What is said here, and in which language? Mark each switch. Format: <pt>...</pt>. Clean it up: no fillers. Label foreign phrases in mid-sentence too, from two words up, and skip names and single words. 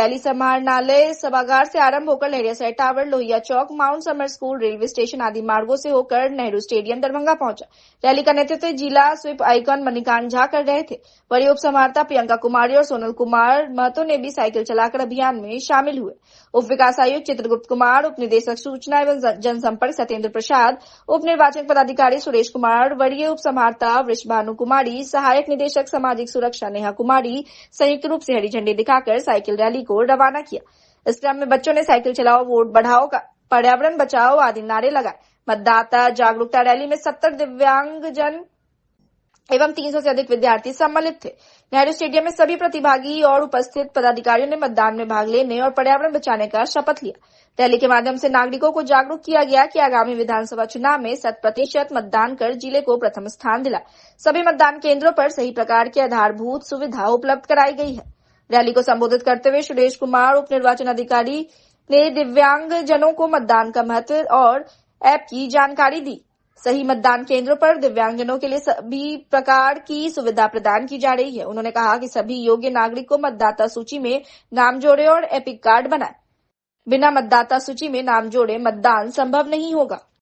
<hi>रैली समाहरणालय सभागार से आरंभ होकर लहरियासराय टावर, लोहिया चौक, माउंट समर स्कूल, रेलवे स्टेशन आदि मार्गों से होकर नेहरू स्टेडियम दरभंगा पहुंचा। रैली का नेतृत्व जिला स्वीप आइकॉन मणिकांत झा कर रहे थे। वरीय उप समाहर्ता प्रियंका कुमारी और सोनल कुमार महतो ने भी साइकिल चलाकर अभियान में शामिल हुए। उप विकास आयुक्त चित्रगुप्त कुमार, उप निदेशक सूचना एवं जनसंपर्क सत्येंद्र प्रसाद, उप निर्वाचन पदाधिकारी सुरेश कुमार, वरीय उप समाहर्ता वृषभानु कुमारी, सहायक निदेशक सामाजिक सुरक्षा नेहा कुमारी संयुक्त रूप से हरी झंडी दिखाकर साइकिल रैली को रवाना किया। इस क्रम में बच्चों ने साइकिल चलाओ, वोट बढ़ाओ, पर्यावरण बचाओ आदि नारे लगाए। मतदाता जागरूकता रैली में 70 दिव्यांगजन एवं 300 से अधिक विद्यार्थी सम्मिलित थे। नेहरू स्टेडियम में सभी प्रतिभागी और उपस्थित पदाधिकारियों ने मतदान में भाग लेने और पर्यावरण बचाने का शपथ लिया। रैली के माध्यम से नागरिकों को जागरूक किया गया कि आगामी विधानसभा चुनाव में 100% मतदान कर जिले को प्रथम स्थान दिलाए। सभी मतदान केंद्रों पर सही प्रकार की आधारभूत सुविधा उपलब्ध कराई गई है। रैली को संबोधित करते हुए सुरेश कुमार, उप निर्वाचन अधिकारी, ने दिव्यांगजनों को मतदान का महत्व और ऐप की जानकारी दी। सही मतदान केंद्रों पर दिव्यांगजनों के लिए सभी प्रकार की सुविधा प्रदान की जा रही है। उन्होंने कहा कि सभी योग्य नागरिक को मतदाता सूची में नाम जोड़े और एपिक कार्ड बनाए। बिना मतदाता सूची में नाम जोड़े मतदान संभव नहीं होगा।</hi>